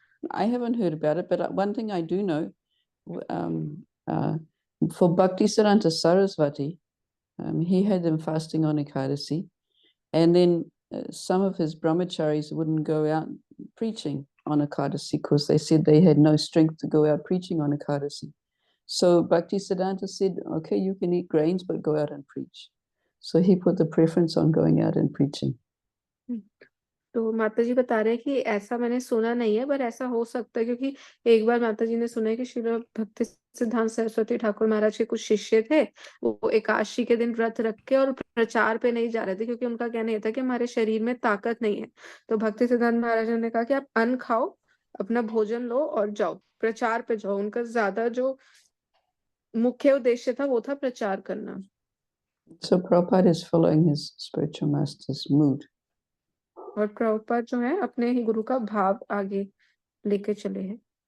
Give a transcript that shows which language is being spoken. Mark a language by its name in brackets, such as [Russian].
[English] I haven't heard about it, but one thing I do know, for Bhaktisiddhanta Sarasvati, he had them fasting on Ekadasi, and then some of his brahmacharis wouldn't go out preaching on Ekadasi because they said they had no strength to go out preaching on Ekadasi. So Bhaktisiddhanta said, okay, you can eat grains, but go out and preach. So he put the preference on going out and preaching. [Hindi] तो माता जी बता रहे हैं कि ऐसा मैंने सुना नहीं है, पर ऐसा हो सकता है, क्योंकि एक बार माता जी ने सुना है कि श्री भक्ति सिद्धांत सरस्वती ठाकुर महाराज के कुछ शिष्य थे, वो एकादशी के दिन व्रत रख के और प्रचार पे नहीं जा रहे थे, क्योंकि उनका कहना ये था कि हमारे शरीर में ताकत नहीं है। तो भक्ति सिद्धांत महाराज ने कहा कि आप अन्न खाओ, अपना भोजन लो और जाओ प्रचार पे जाओ। उनका ज्यादा जो मुख्य उद्देश्य था वो था प्रचार करना। [English] So Prabhupada is following his spiritual master's mood. [Hindi] और प्रभुपाद जो है अपने ही गुरु का भाव आगे लेके चले हैं।